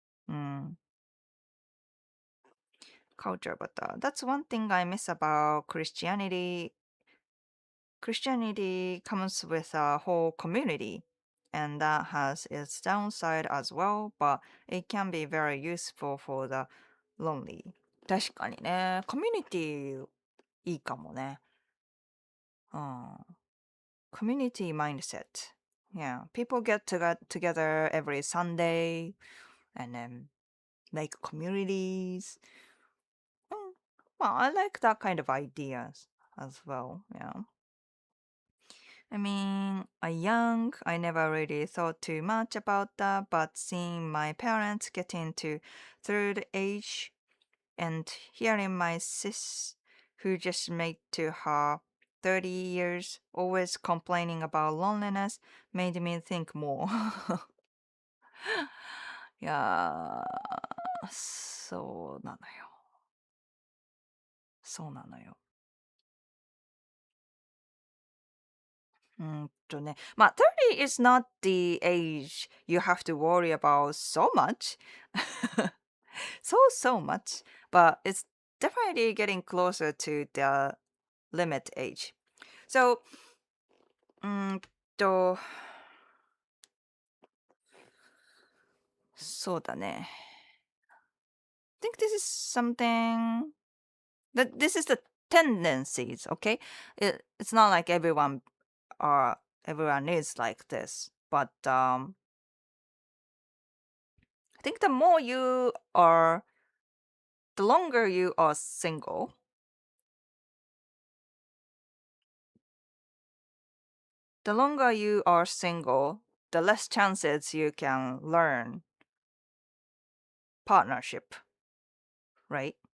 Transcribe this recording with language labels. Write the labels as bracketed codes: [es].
[en] Mm, culture, but that's one thing I miss about Christianity. Christianity comes with a whole community, and that has its downside as well, but it can be very useful for the lonely. [ja] 確かにね、コミュニティいいかもね。 [en] うん。Community mindset. Yeah, people get together every Sunday and then make communities. Mm, well, I like that kind of ideas as well. Yeah. I mean, young, I never really thought too much about that, but seeing my parents get into third age and hearing my sis, who just made to her 30 years, always complaining about loneliness, made me think more. [ja] いやー、そうなのよ。そうなのよ。 [en] まあ、30 is not the age you have to worry about so much. So much. But it's definitely getting closer to the limit age. [ja] So, うーんと、そうだね。 [en] I think this is something that this is the tendencies, okay? It's not like everyone is like this, but I think the longer you are single, the less chances you can learn partnership, right?